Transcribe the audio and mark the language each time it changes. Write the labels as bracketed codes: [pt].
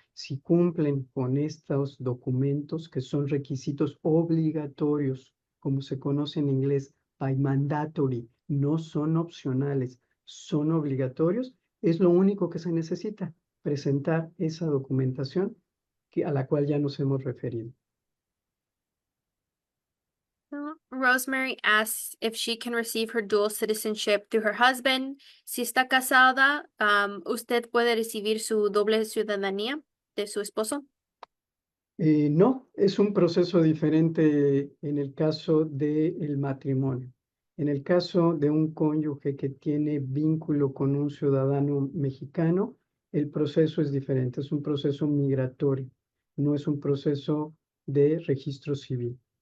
[es] Si cumplen con estos documentos, que son requisitos obligatorios, como se conoce en inglés, [en] by mandatory, [es] no son opcionales, son obligatorios, es lo único que se necesita, presentar esa documentación a la cual ya nos hemos referido. [en] Rosemary asks if she can receive her dual citizenship through her husband. [es] Si está casada, ¿usted puede recibir su doble ciudadanía de su esposo? No, es un proceso diferente en el caso del matrimonio. En el caso de un cónyuge que tiene vínculo con un ciudadano mexicano, el proceso es diferente, es un proceso migratorio, no es un proceso de registro civil.